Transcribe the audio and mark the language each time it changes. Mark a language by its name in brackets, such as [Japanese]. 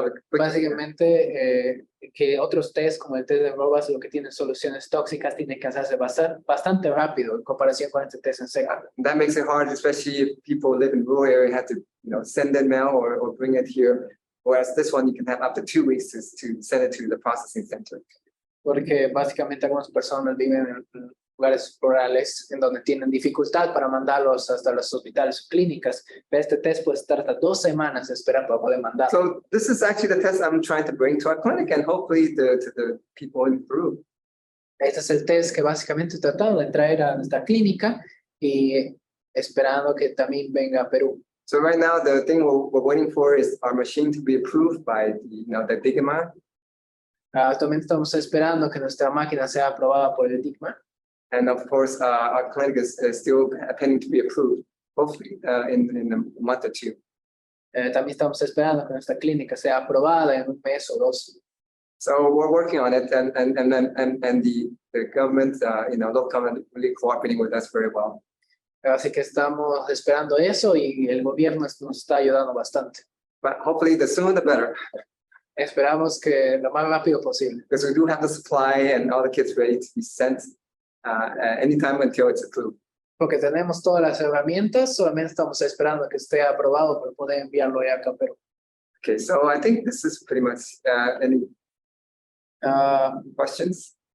[Spanish] Básicamente, que otros test como el test de Robas, lo que tienen soluciones tóxicas, tienen que hacerse bastante rápido en comparación con este test en seco. [English] That makes it hard, especially if people live in rural area, have to send that mail or bring it here. Whereas this one, you can have up to 2 weeks to send it to the processing center. [Spanish] Porque básicamente algunas personas viven en lugares rurales en donde tienen dificultad para mandarlos hasta los hospitales o clínicas, pero este test puede estar hasta 2 semanas esperando para poder mandarlo. [English] So this is actually the test I'm trying to bring to our clinic and hopefully to the people in Peru. [Spanish] Este es el test que básicamente he tratado de traer a nuestra clínica y esperando que también venga a Perú. [English] So right now, the thing we're waiting for is our machine to be approved by the DIGMA. [Spanish] Actualmente estamos esperando que nuestra máquina sea aprobada por el DIGMA. [English] And of course, our clinic is still pending to be approved, hopefully in a month or 2. [Spanish] También estamos esperando que nuestra clínica sea aprobada en 1 mes o 2. [English] So we're working on it, and the government, local government, really cooperating with us very well. [Spanish] Así que estamos esperando eso y el gobierno nos está ayudando bastante. [English] But hopefully, the sooner the better. [Spanish] Esperamos que lo más rápido posible. [English] Because we do have the supply and all the kits ready to be sent anytime until it's approved. [Spanish] Porque tenemos todas las herramientas, solamente estamos esperando que esté aprobado para poder enviarlo ya acá a Perú. [English] Okay, so I think this is pretty much any questions?